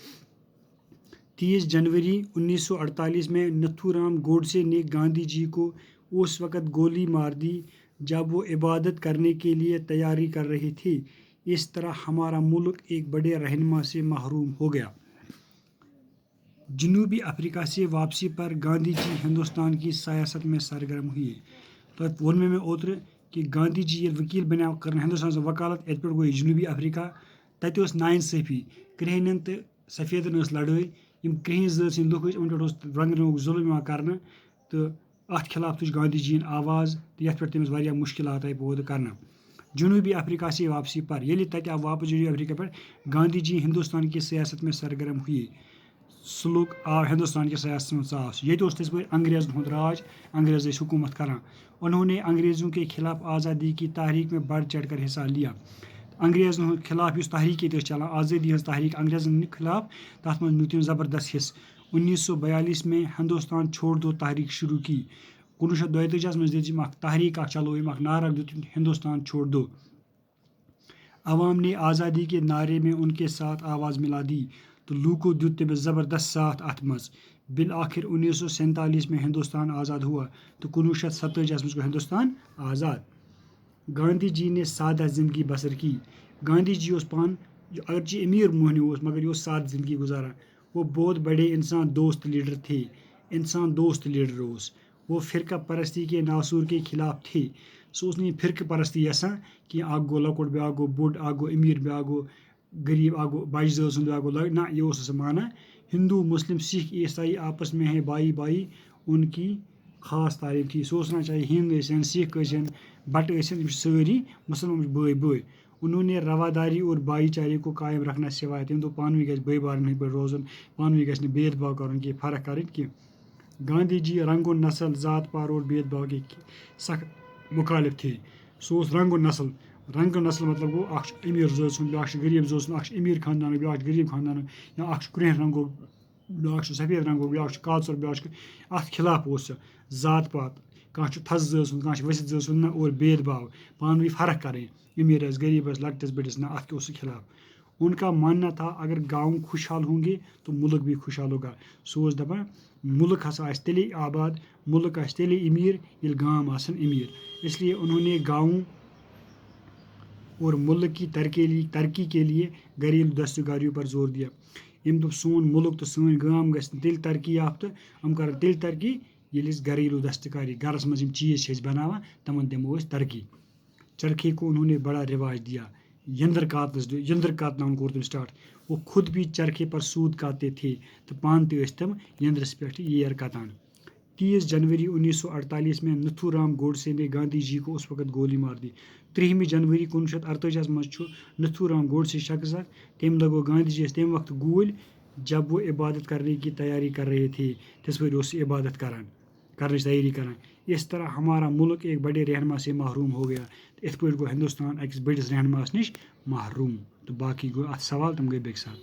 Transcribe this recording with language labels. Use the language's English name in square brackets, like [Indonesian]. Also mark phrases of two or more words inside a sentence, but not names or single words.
[Urdu] 30 جنوری 1948 میں نتھو رام گوڈسے نے گاندھی جی کو اس وقت گولی مار دی جب وہ عبادت کرنے کے لیے تیاری کر رہے تھے. اس طرح ہمارا ملک ایک بڑے رہنما سے محروم ہو گیا. جنوبی افریقہ سے واپسی پر گاندھی جی ہندوستان کی سیاست میں سرگرم ہوئے. [Kashmiri] تو وون میں اوترٕ کہ گاندھی جی ییٚلہِ وکیل بنیو کرن ہندوستان وکالت اتھ پہ گوٚو جنوبی افریقہ. تتہِ اوس ناانصٲفی کرٛہنٮ۪ن تہٕ سفیدن ٲس لڑٲے. یِم کرٛہِنۍ ذٲژ ہٕنٛدۍ لُکھ ٲسۍ یِمن پٮ۪ٹھ اوس رنٛگہٕ ظُلم یِوان کرنہٕ تہٕ اتھ خلاف تُج گاندھی جی یِن آواز تہٕ یتھ پٮ۪ٹھ تٔمِس واریاہ مُشکلات آیہِ پٲدٕ کرنہٕ. جنوبی افریقہ سے واپسی پر ییٚلہِ تتہِ آو واپس جنوبی افریقہ پٮ۪ٹھ گاندھی جی ہندوستان کی سیاست میں سرگرم ہوئے. سُہ لوٚگ آو ہندوستان کِس سیاستس منٛز ژاس. ییٚتہِ اوس تِژھ پٲٹھۍ انگریزن ہُنٛد راج. انگریز ٲسۍ حکوٗمت کران. [Urdu] انہوں نے انگریزوں کے خلاف آزادی کی تحریک میں بڑھ چڑھ کر حصہ لیا. [Kashmiri] انگریزن ہُنٛد خلاف یُس تحریک ییٚتہِ ٲس چلان آزٲدی ہٕنٛز تحریک انگریزن خلاف تتھ منٛز نیوٗ تٔمۍ زبردست حصہٕ. [Urdu] 1942 میں ہندوستان چھوڑ دو تحریک شروع کی. [Kashmiri] 1942 منٛز دِژ یِم اکھ تحریک اکھ چلوو اکھ نعرہ دیُت [Urdu] ہندوستان چھوڑ دو. عوام نے آزادی کے نعرے میں ان کے ساتھ آواز ملا دی. [Kashmiri] تو لوکو دیُت تٔمِس زبردست ساتھ اتھ منٛز. [Urdu] بالآخر 1947 میں ہندوستان آزاد ہوا. [Kashmiri] تو 1947 منٛز گوٚو ہندوستان آزاد. [Urdu] گاندھی جی نے سادہ زندگی بسر کی. [Kashmiri] گاندھی جی اوس پانہٕ اگرچہ امیر موہنیو اوس مگر یہ اوس سادٕ زندگی گزاران. [Urdu] وہ بہت بڑے انسان دوست لیڈر تھے. [Kashmiri] انسان دوست لیڈر اوس. [Urdu] وہ فرقہ پرستی کے ناصور کے خلاف تھے. [Kashmiri] سُہ اوس نہٕ یہِ فرقہٕ پرستی یژھان کہِ اکھ گوٚو لۄکُٹ بیٛاکھ گوٚو بوٚڑ اکھ گوٚو امیر بیٛاکھ گوٚو غریٖب اکھ گوٚو بجہِ ذٲژ ہُنٛد بیٛاکھ گوٚو نہ یہِ اوس نہٕ سُہ مانان. [Urdu] ہندو مسلم سکھ عیسائی آپس میں ہیں بھائی بھائی ان کی خاص تعلیم تھی. [Kashmiri] سُہ اوس ونان چاہے ہِنٛد ٲسِن سکھ ٲسِن بٹہٕ ٲسِن یِم چھِ سٲری مسلمان یِم چھِ بٲے بٲے. [Urdu] انہوں نے رواداری اور بھائی چارے کو قائم رکھنا سوائے. [Kashmiri] تٔمۍ دوٚپ پانہٕ ؤنۍ گژھِ بٲے بارنٮ۪ن ہٕنٛدۍ پٲٹھۍ روزُن. پانہٕ ؤنۍ گژھِ نہٕ بید باو کرُن کینٛہہ فرق کرٕنۍ کینٛہہ. [Urdu] گاندھی جی رنگ و نسل ذات پات اور بید باو کے سخت مخالف تھے. [Kashmiri] سُہ اوس رنگ و نسل. رنگ و نسل مطلب گوٚو اکھ چھُ امیر ذٲژ ہُنٛد بیٛاکھ چھُ غریٖب ذٲژ ہُنٛد. اکھ چھُ امیر خاندانُک بیٛاکھ چھُ غریٖب خاندانُک یا اکھ چھُ کرٛہِنۍ رنٛگُک بیٛاکھ چھُ سفید رنٛگُک بیٛاکھ چھُ کالژر بیٛاکھ چھُ اتھ خلاف اوس سُہ. ذات پات کانٛہہ چھُ تھزٕ ذٲژ ہُنٛد کانٛہہ چھُ ؤسِتھ ذٲژ ہُنٛد نہ اور بید باو پانہٕ ؤنۍ فرق کرٕنۍ. امیر آسہِ غریٖب آسہِ لۄکٹِس بٔڑِس نہ اتھ اوس سُہ خلاف. [Urdu] ان کا ماننا تھا اگر گاؤں خوشحال ہوں گے تو ملک بھی خوشحال ہوگا. [Kashmiri] سُہ اوس دپان ملک ہسا آسہِ تیٚلے آباد ملک آسہِ تیٚلے امیر ییٚلہِ گام آسن امیر. [Urdu] اس لیے انہوں نے گاؤں اور ملک کی ترقی کے لیے گھریلو دستکاریوں پر زور دیا. [Kashmiri] یِم دوٚپ سون ملک تہٕ سٲنۍ گام گژھِ تیٚلہِ ترقی یافتہٕ یِم کرن تیٚلہِ ترقی ییٚلہِ أسۍ گھریلو دستکاری گرس منٛز یِم چیٖز چھِ أسۍ بناوان تِمن دِمو أسۍ ترقی. [Urdu] چرخے کو انہوں نے بڑا رواج دیا. [Kashmiri] یندر کاتناوُن کوٚر تٔمۍ سٹارٹ. [Urdu] وہ خود بھی چرخے پر سود کاٹتے تھے [Kashmiri] تہٕ پانہٕ تہِ ٲسۍ تِم یندرس پٮ۪ٹھ ییر کتان. [Urdu] 30 جنوری 1948 میں نتھو رام گوڈسے نے گاندھی جی کو اس وقت گولی مار دی. [Kashmiri] 30 جنوری 1948 منٛز چھُ نتھو رام گوڈسے شخص اکھ تٔمۍ لگو گاندھی جی یس تمہِ وقتہٕ گوٗلۍ [Urdu] جب وہ عبادت کرنے کی تیاری کر رہے تھے. [Kashmiri] تِژھ پٲٹھۍ اوس سُہ عبادت کرنٕچ تیٲری کران. [Urdu] اس طرح ہمارا ملک ایک بڑے رہنما سے محروم ہو گیا. [Kashmiri] اِتھ پٲٹھۍ گوٚو ہندوستان أکِس بٔڑِس رہنماہس نِش محروم. تہٕ باقٕے گوٚو اتھ سوال تِم گٔے بیٚکہِ ساتہٕ.